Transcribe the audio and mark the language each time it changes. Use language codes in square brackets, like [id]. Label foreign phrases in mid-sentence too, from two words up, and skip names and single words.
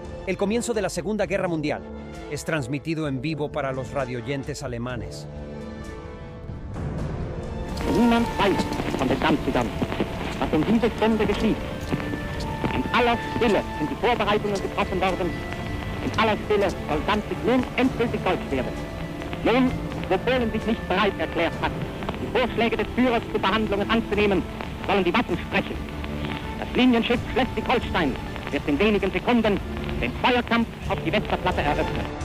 [es] El comienzo de la Segunda Guerra Mundial es transmitido en vivo para los radioyentes alemanes. [de] Niemand weiß von den Danzigern, was diese Stunde geschieht. In aller Stille sind die Vorbereitungen getroffen worden. In aller Stille soll Danzig nun endgültig deutsch werden. Nun, wo Polen sich nicht bereit erklärt hat, die Vorschläge des Führers zu Verhandlungen anzunehmen, sollen die Waffen sprechen. Das Linienschiff Schleswig-Holstein wird in wenigen Sekunden den Feuerkampf auf die Westerplatte eröffnen.